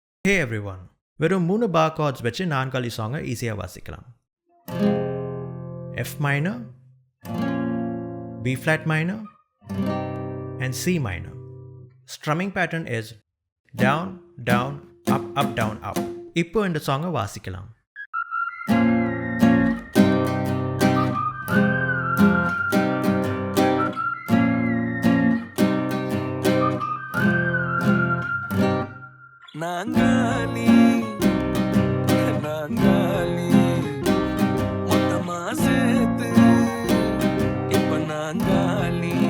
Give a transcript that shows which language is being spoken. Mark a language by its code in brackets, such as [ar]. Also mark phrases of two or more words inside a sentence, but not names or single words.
[en] Hey everyone, [ta] வெறும் 3 [en] bar chords [ta] வச்சு நான் காலி சாங்கை ஈஸியாக வாசிக்கலாம். [en] F minor, B flat minor and C minor. Strumming pattern is down, down, up, up, down, up. [ta] இப்போ இந்த சாங்கை வாசிக்கலாம். நான் காலி, நான் காலி, மொத்தமா சேத்து இப்ப நான் காலி.